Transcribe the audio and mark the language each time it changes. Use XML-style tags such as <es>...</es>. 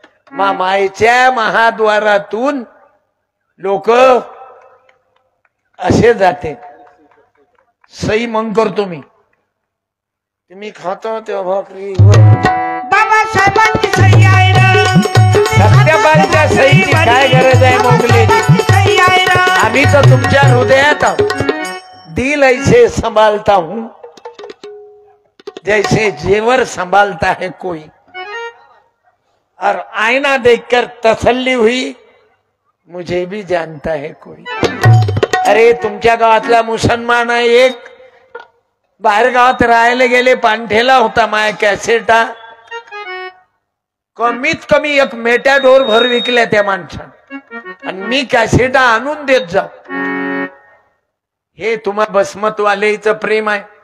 <mr>मायच्या महाद्वारातून लोक असे जाते. सही मग करतो मी. तुम्ही खातो तेव्हा भाकरी बाबासाहेबांची सही आहे रे. सत्याबाईच्या सहीची काय गरज आहे मोगले? सही आहे रे. आम्ही तर तुमच्या हृदयात आहोत.</mr> <hi>दिल ऐसे संभालता हूं जैसे जेवर संभालता है कोई. और आईना देखकर तसल्ली हुई, मुझे भी जानता है कोई.</hi> <mr>अरे तुमच्या गावातला मुसलमान आहे एक, बाहेर गावात राहायला गेले. पांठेला होता माया कॅसेटा. कमीत कमी 1 मेटॅडोर भर विकल्या त्या माणसानं. आणि आणि मी कॅसेटा आणून देत जाऊ. हे तुम्हा बसमतवालेचं प्रेम आहे.</mr>